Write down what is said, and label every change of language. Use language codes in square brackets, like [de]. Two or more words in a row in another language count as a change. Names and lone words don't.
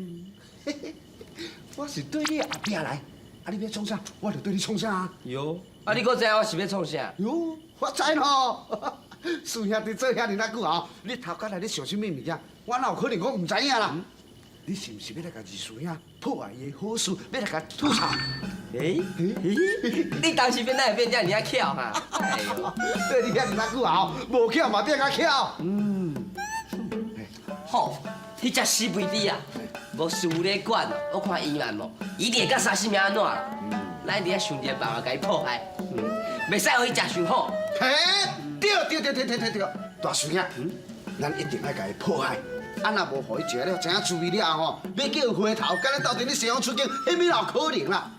[nan] 我是对你后壁来，你要创啥，我就对你创啥。哟，你搁知影我是要创啥？哟，我知咯。师兄弟做遐尼久后，你头壳内咧想啥物物件？我哪有可能我唔知影啦？你是毋是要来甲二师兄破坏伊的好事，要来甲吐槽？你当时变哪会变遮尔啊巧哈？哎呦，对你遐尼久后，无巧嘛变较巧。好，迄只死肥猪啊，无师傅咧管哦，我看伊嘛无，一定会甲三四命安怎啦？咱一定要想一个办法甲伊破坏，袂使互伊食伤好。嘿，对，大师兄，咱一定要甲伊破坏。若无互伊食了，知影滋味了吼，要叫伊回头，敢咱斗阵咧西洋出境，迄物哪有可能啦？